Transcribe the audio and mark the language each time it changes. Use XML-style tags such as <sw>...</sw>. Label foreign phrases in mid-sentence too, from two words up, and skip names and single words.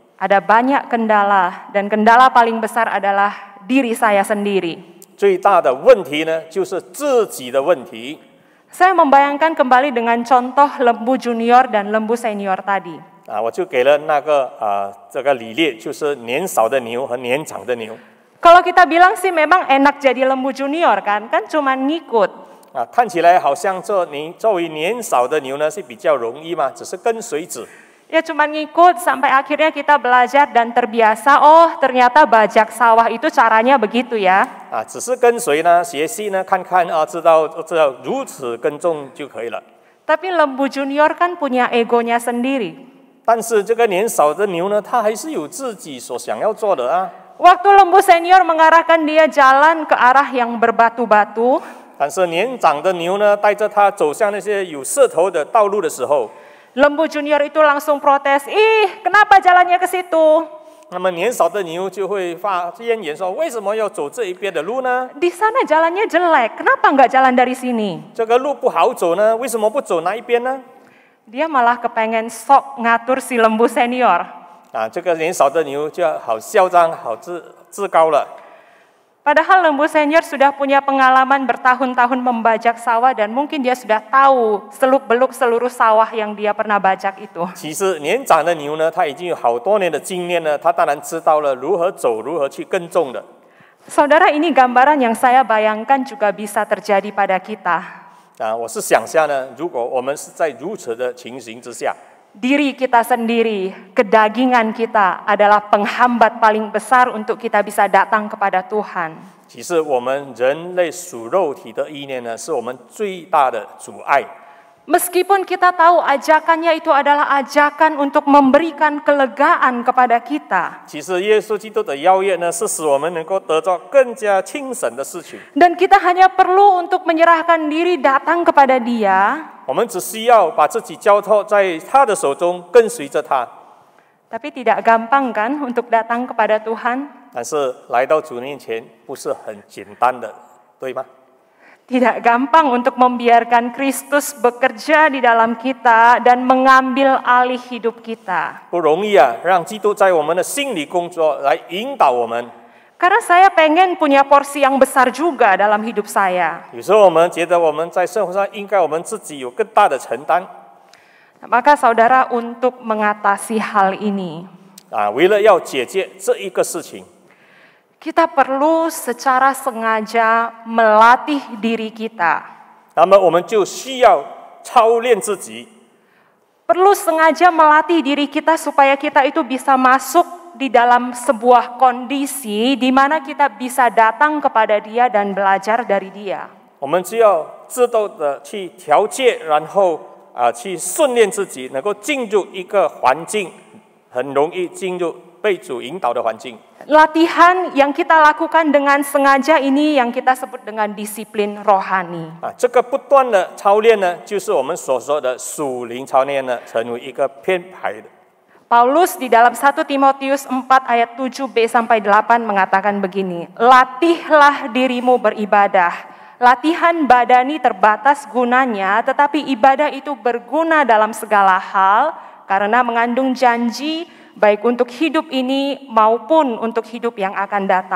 <id>Ada banyak kendala dan kendala paling besar adalah diri saya sendiri.</id> <zh>最大的问题呢，就是自己的问题。</zh> <id>Saya membayangkan kembali dengan contoh lembu junior dan lembu senior tadi.</id> <zh>我就给了那个这个理列，就是年少的牛和年长的牛。</zh> <id>Kalau kita bilang sih memang enak jadi lembu junior kan cuma ngikut.</id> <zh>看起来好像作为年少的牛呢是比较容易嘛，只是跟随者。</zh> <id>Ya cuma ngikut sampai akhirnya kita belajar dan terbiasa, oh ternyata bajak sawah itu caranya begitu ya.</id> <zh>只是跟随呢，学习呢，看看知道如此耕种就可以了。</zh> <id>Tapi lembu junior kan punya egonya sendiri.</id> <zh>但是这个年少的牛呢，它还是有自己所想要做的啊。</zh> <id>Waktu lembu senior mengarahkan dia jalan ke arah yang berbatu-batu,</id> <zh>但是年长的牛呢，带着它走向那些有石头的道路的时候，</zh> <id>lembu junior itu langsung protes, ih kenapa jalannya ke situ?</id> <zh>那么年少的牛就会发怨言说：为什么要走这一边的路呢？</zh> <id>Di sana jalannya jelek, kenapa nggak jalan dari sini?</id> <zh>这个路不好走呢，为什么不走那一边呢？</zh> <id>Dia malah kepengen sok ngatur si lembu senior.</id> <zh>这个年少的牛就好嚣张、好自高了。</zh> <id>Padahal lembu senior sudah punya pengalaman bertahun-tahun membajak sawah dan mungkin dia sudah tahu seluk-beluk seluruh sawah yang dia pernah bajak itu.</id> <zh>其实年长的牛呢，它已经有好多年的经验了，它当然知道了如何走、如何去耕种的。</zh> <id>Saudara, ini gambaran yang saya bayangkan juga bisa terjadi pada kita.</id> <zh>我是想象呢，如果我们是在如此的情形之下，</zh> <id>Diri kita sendiri, kedagingan kita adalah penghambat paling besar untuk kita bisa datang kepada Tuhan.</id> <zh>其实我们人类属肉体的意念呢，是我们最大的阻碍。</zh> <id>Meskipun kita tahu ajakannya itu adalah ajakan untuk memberikan kelegaan kepada kita.</id> <zh>其实耶稣基督的邀约呢，是使我们能够得到更加轻省的事情。</zh> <id>Dan kita hanya perlu untuk menyerahkan diri datang kepada Dia.</id> <zh>我们只需要把自己交托在他的手中，跟随着他。</zh> <id>Tapi tidak gampang kan untuk datang kepada Tuhan?</id> <zh>但是来到主面前不是很简单的，对吗？</zh> <id>Tidak gampang untuk membiarkan Kristus bekerja di dalam kita dan mengambil alih hidup kita.</id> <zh>不容易啊，让基督在我们的心里工作，来引导我们。</zh> <id>Karena saya pengen punya porsi yang besar juga dalam hidup saya.</id> <zh>有时候我们觉得我们在生活上应该我们自己有更大的承担。</zh> <id>Maka saudara, untuk mengatasi hal ini,</id> <zh>为了要解决这一个事情，</zh> <id>kita perlu secara sengaja melatih diri kita.</id> <zh>那么我们就需要操练自己，</zh> <id>Perlu sengaja melatih diri kita supaya kita itu bisa masuk di dalam sebuah kondisi di mana kita bisa datang kepada Dia dan belajar dari Dia.</id> <zh>我们只要知道的去调节，然后去训练自己，能够进入一个环境，很容易进入被主引导的环境。</zh> <id>Latihan yang kita lakukan dengan sengaja ini yang kita sebut dengan disiplin rohani.</id> <zh>这个不断的操练呢，就是我们所说的属灵操练呢，成为一个编排的。</zh> <id>Paulus di dalam 1 Timotius 4 ayat 7b sampai 8 mengatakan begini, latihlah dirimu beribadah. Latihan badani terbatas gunanya, tetapi ibadah itu berguna dalam segala hal karena mengandung janji baik untuk hidup ini maupun untuk hidup yang akan datang.</id>